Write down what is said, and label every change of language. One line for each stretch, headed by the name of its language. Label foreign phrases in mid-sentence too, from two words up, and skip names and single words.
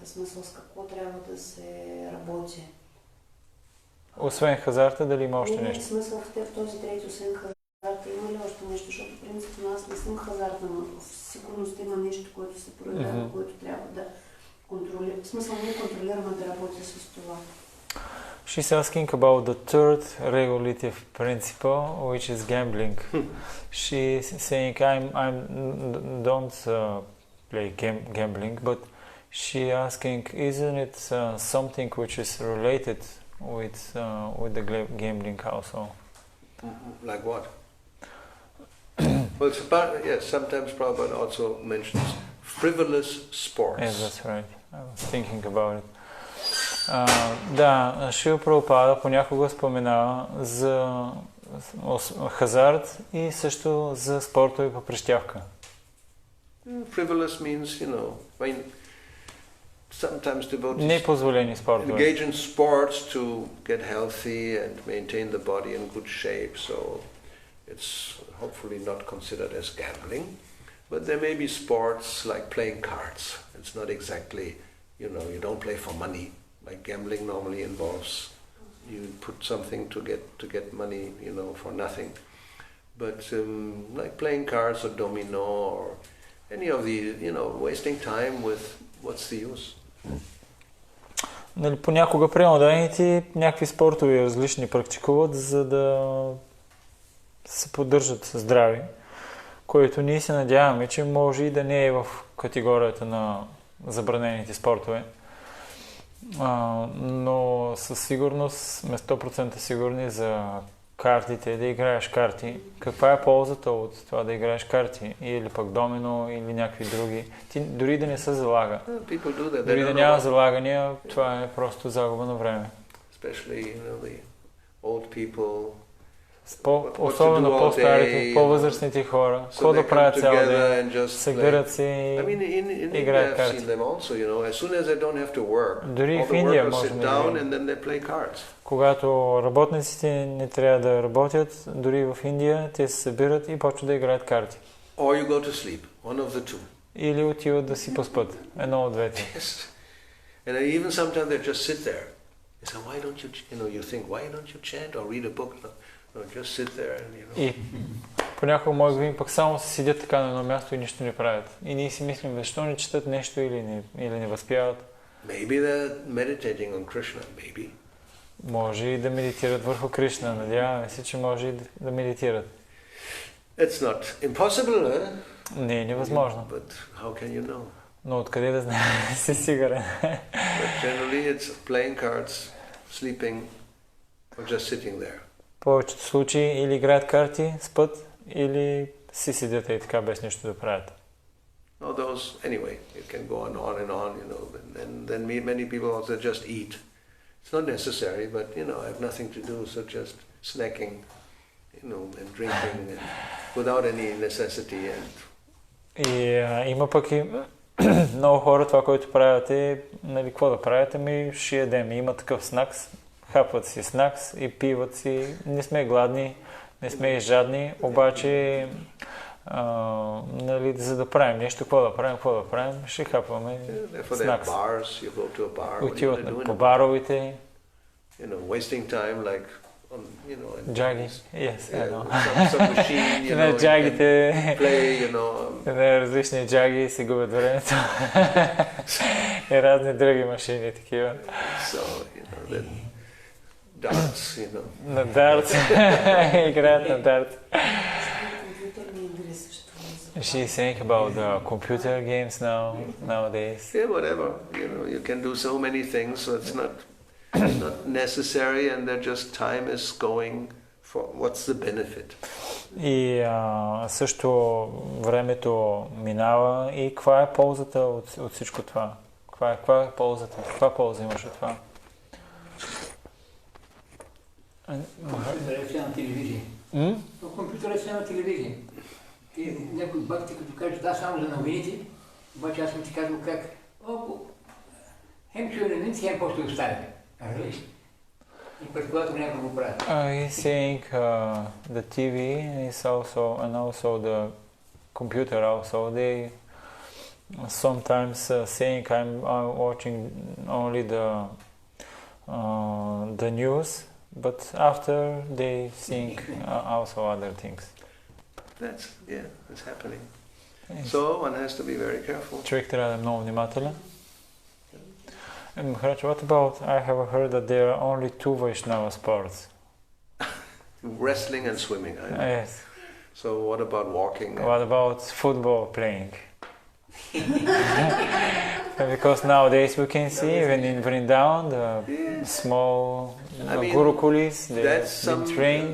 Bulgarian: Смисъл, с какво трябва да се работи? Освен хазарта, дали има още Не, нещо? смисъл в този трети, освен хазарта, има ли още нещо? Защото принципно аз не съм хазартна, но в сигурност има нещо, което се проявява, което трябва да контролира. В смисъл, ние контролираме да работи с това.
English: She's asking about the third regulative principle, which is gambling. She's saying, I don't play gambling, but she asking, isn't it something which is related with the gambling also? Like what? Well, it's about, yes, sometimes Prabhupada also mentions frivolous sports. Yes, that's right. I was thinking about it.
Bulgarian: Да, Шрила Прабхупада понякога споменава за хазарт и също за спортове по прищявка.
English: Frivolous means, sometimes devotees
Bulgarian: Непозволени спортове.
English: engage in sports to get healthy and maintain the body in good shape, so it's hopefully not considered as gambling. But there may be sports like playing cards. It's not exactly, you don't play for money. Like gambling normally involves you put something to get money, for nothing. But like playing cards or domino or any of the, wasting time with what's the use?
Bulgarian: Нали, понякога преmodaните някакви спортове различни практикуват, за да се поддържат здрави, което ние се надяваме, че може и да не е в категорията на забранените спортове. Но със сигурност сме 100% сигурни за картите, да играеш карти. Каква е ползата от това да играеш карти? Или пък домино, или някакви други. Ти дори да не се залага. Дори да няма залагания, това е просто загуба на време.
English: especially the old people.
Bulgarian: Особено по-старите, по-възрастните хора. Какво да правят цял ден? Събират се и играят карти. Дори в Индия можем да видим. Когато работниците не трябва да работят, дори в Индия те се събират и почват да играят карти. Или отиват да си поспят. Едно от двете.
English: And even sometimes they just sit there. They say, why don't you think, why don't you chant or read a book? No, just sit there and,
Bulgarian: И понякога може да видим пък само се седят така на едно място и нищо не правят. И ние си мислим, защо не четат нещо или не възпяват.
English: Maybe they're meditating on Krishna, maybe.
Bulgarian: Може и да медитират върху Кришна. Надяваме се, че може и да медитират.
English: It's not impossible, eh?
Bulgarian: Не е невъзможно.
English: But how can you know?
Bulgarian: Но откъде да знаем, си сигурен.
English: But generally it's playing cards, sleeping, or just sitting there.
Bulgarian: В повечето случаи или играят карти, спът, или си седят и така без нищо да правят.
English: No, those, anyway, it can go on and on, and then many people also just eat. It's not necessary, but, I have nothing to do, so just snacking, and drinking, and without any necessity.
Bulgarian: И има пък и много хора, това, което правят е, какво да правят, ще ядем. Има такъв снакс, хапват си снакс и пиват си. Не сме гладни, не сме и жадни, обаче за да правим нещо, какво да правим, ще хапваме снакс. Отиват по баровите.
English: Wasting time, like
Bulgarian: Джаги, yes,
English: some machine,
Bulgarian: джагите,
English: play,
Bulgarian: различни джаги си губят времето. И разни други машини такива.
English: So, then darts,
Bulgarian: На дартс. Играят на дартс.
English: She's saying about the computer games nowadays. Yeah, whatever. You can do so many things, so it's not necessary, and that just time is going for what's the benefit.
Bulgarian: И също времето минава и каква е ползата от всичко това? Каква е ползата? Каква полза имаш от това? Компютър е на телевизия. Компютър е на телевизия. И някой бхакти като каже, да, само за новините, обаче аз съм ти казал как, хем чуя новините, хем после оставя. И предполагато някой го прави.
English: He's saying the TV is also, and also the computer also, they sometimes saying I'm watching only the news, but after they think also other things. It's happening. So one has to be very careful.
Bulgarian: Човек трябва да е много внимателен.
English: And Maharaj, what about, I have heard that there are only two Vaishnava sports. Wrestling and swimming, I know. Yes. So what about walking? What about football playing? Because nowadays we can see even in Vrindavan, the small gurukulis, they've been trained.